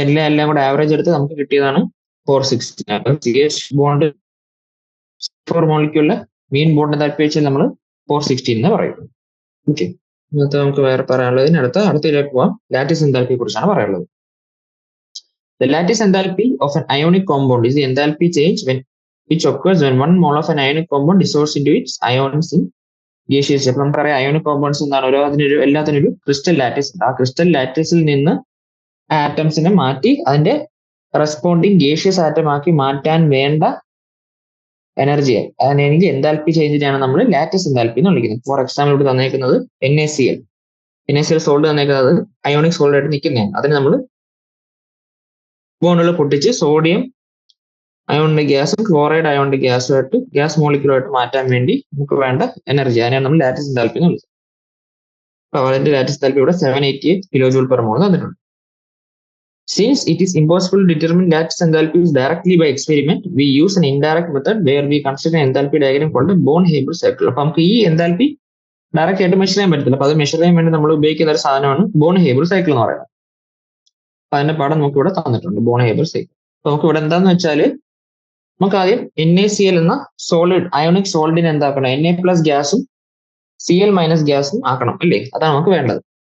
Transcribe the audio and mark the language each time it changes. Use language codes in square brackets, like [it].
[ml] എല്ലാം കൂടെ ആവറേജ് എടുത്ത് നമുക്ക് കിട്ടിയതാണ് 460. അപ്പം CH ബോണ്ട് 4 മോളിക്യൂളിലെ മീൻ ബോണ്ട് എന്താൽപ്പി വെച്ചാൽ നമ്മൾ 460 എന്ന് പറയും. ഓക്കെ, ഇന്നത്തെ നമുക്ക് വേറെ പറയാനുള്ളതിന് അടുത്തതിലേക്ക് പോവാം. ലാറ്റിസ് എന്താൽപ്പിയെ കുറിച്ചാണ് പറയാനുള്ളത്. [en] The lattice enthalpy of an ionic compound is the enthalpy change which occurs when one mole of an ionic compound dissolves into its ions in gaseous. [ml] അപ്പൊ നമുക്കറിയാം അയോണിക് കോമ്പൗണ്ട്സ് എന്താണ്, എല്ലാത്തിനും ഒരു ക്രിസ്റ്റൽ ലാറ്റിസ് ഉണ്ട്. ആ crystal ലാറ്റിസിൽ നിന്ന് ആറ്റംസിനെ മാറ്റി അതിന്റെ റെസ്പോണ്ടിങ് ഗേഷ്യസ് ആറ്റം ആക്കി മാറ്റാൻ വേണ്ട എനർജിയെ അതിനെങ്കിൽ എൻതാൽപ്പി ചേഞ്ചിനെയാണ് നമ്മൾ ലാറ്റിസ് എൻതാൽപ്പി എന്ന് വിളിക്കുന്നത്. ഫോർ എക്സാമ്പിൾ ഇവിടെ തന്നേക്കുന്നത് NaCl സോൾഡ് തന്നേക്കുന്നത് അയോണിക് സോൾഡ് ആയിട്ട് നിൽക്കുന്നതാണ്. അതിന് നമ്മൾ ബോണ്ടുകൾ പൊട്ടിച്ച് സോഡിയം അയോണിന്റെ ഗ്യാസും ക്ലോറൈഡ് അയോണിന്റെ ഗ്യാസുമായിട്ട് ഗ്യാസ് മോളിക്യൂളായിട്ട് മാറ്റാൻ വേണ്ടി നമുക്ക് വേണ്ട എനർജി അതിനെയാണ് നമ്മൾ ലാറ്റിസ് എൻതാൽപ്പി എന്ന് വിളിക്കുന്നത്. അപ്പോൾ അതിന്റെ ലാറ്റിസ് എൻതാൽപ്പി ഇവിടെ 788 കിലോ ജൂൾ പെർ മോൾ തന്നിട്ടുണ്ട്. [en] Since it is impossible to determine lattice enthalpies directly by experiment, we use an indirect method where we construct an enthalpy diagram called a Born-Haber cycle. [ml] അപ്പോൾ നമുക്ക് ഈ enthalpy direct ആയിട്ട് measure ചെയ്യാൻ പറ്റത്തില്ല. അപ്പോൾ അത് measure ചെയ്യാൻ വേണ്ടി നമ്മൾ ഉപയോഗിക്കുന്ന ഒരു സാധനമാണ് Born-Haber cycle എന്ന് പറയുന്നത്. അപ്പൊ അതിന്റെ പാഠം നമുക്ക് ഇവിടെ തന്നിട്ടുണ്ട്, Born-Haber cycle. അപ്പൊ നമുക്ക് ഇവിടെ എന്താന്ന് വെച്ചാൽ നമുക്ക് ആദ്യം NaCl എന്ന സോളിഡ് അയോണിക് സോളിഡിനെ എന്താക്കണം, Na+ ഗ്യാസും Cl- ഗ്യാസും ആക്കണം അല്ലേ? അതാണ് നമുക്ക് വേണ്ടത്.